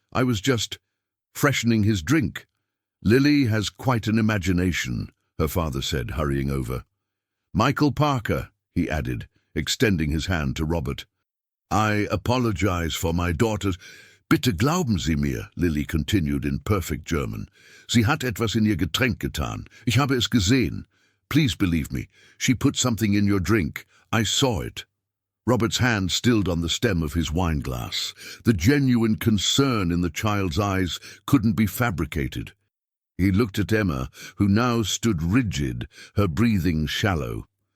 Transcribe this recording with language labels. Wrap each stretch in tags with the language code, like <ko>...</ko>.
<en>I was just freshening his drink." "Lily has quite an imagination," her father said, hurrying over. "Michael Parker," he added, extending his hand to Robert. "I apologize for my daughter's—"</en> <de>"Bitte glauben Sie mir,"</de> <en>Lily continued in perfect German.</en> <de>"Sie hat etwas in ihr Getränk getan. Ich habe es gesehen.</de> <en>Please believe me. She put something in your drink. I saw it." Robert's hand stilled on the stem of his wineglass. The genuine concern in the child's eyes couldn't be fabricated. He looked at Emma, who now stood rigid, her breathing shallow.</en>